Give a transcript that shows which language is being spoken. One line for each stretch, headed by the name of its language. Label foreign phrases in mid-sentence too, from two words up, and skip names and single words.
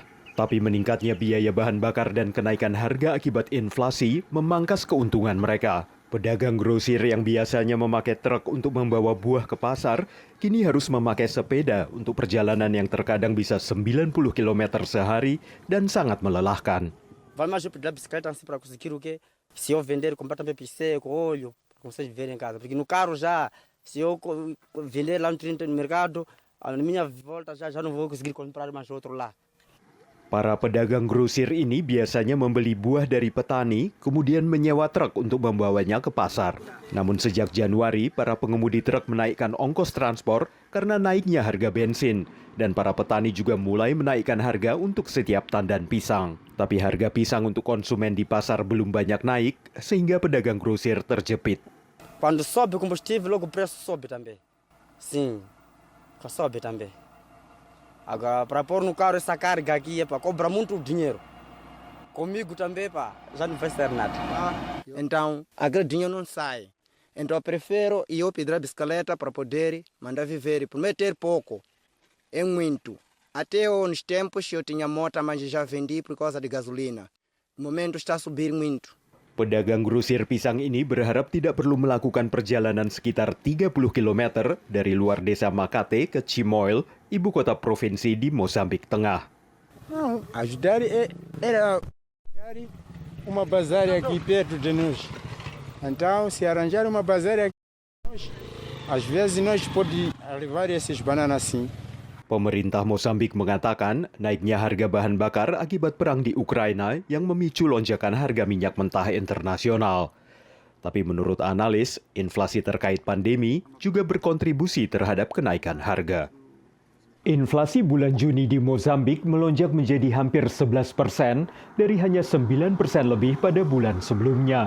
Indonesian: Tapi meningkatnya biaya bahan bakar dan kenaikan harga akibat inflasi memangkas keuntungan mereka. Pedagang grosir yang biasanya memakai truk untuk membawa buah ke pasar, kini harus memakai sepeda untuk perjalanan yang terkadang bisa 90 km sehari dan sangat melelahkan.
Portuguese: Vale mais eu pedir a bicicleta assim para conseguir o quê? Se eu vender, comprar também pneu, óleo, para vocês verem em casa. Porque no carro já, se eu vender lá no mercado, a minha volta já não vou conseguir comprar mais outro lá.
Indonesian: Para pedagang grosir ini biasanya membeli buah dari petani, kemudian menyewa truk untuk membawanya ke pasar. Namun sejak Januari, para pengemudi truk menaikkan ongkos transport karena naiknya harga bensin. Dan para petani juga mulai menaikkan harga untuk setiap tandan pisang. Tapi harga pisang untuk konsumen di pasar belum banyak naik, sehingga pedagang grosir terjepit.
Portuguese: Quando sobe o combustível, logo o preço sobe também. Sim, sobe também. Agora, para pôr no carro essa carga aqui, cobra muito dinheiro. Comigo também, já não vai ser nada. Então, aquele dinheiro não sai. Então, eu prefiro eu pedir a bicicleta para poder mandar viver. Prometer pouco é muito. Até uns tempos eu tinha moto, mas já vendi por causa de gasolina. No momento está a subir muito.
Indonesian: Pedagang grosir pisang ini berharap tidak perlu melakukan perjalanan sekitar 30 km dari luar desa Makate ke Chimoil, ibu kota provinsi di Mozambik Tengah.
Portuguese: Não, ajudar era uma bazar aqui perto de nós. Então, se arranjar uma bazar aqui, às vezes nós podemos levar esses bananas assim.
Indonesian: Pemerintah Mozambik mengatakan naiknya harga bahan bakar akibat perang di Ukraina yang memicu lonjakan harga minyak mentah internasional. Tapi menurut analis, inflasi terkait pandemi juga berkontribusi terhadap kenaikan harga. Inflasi bulan Juni di Mozambik melonjak menjadi hampir 11% dari hanya 9% lebih pada bulan sebelumnya.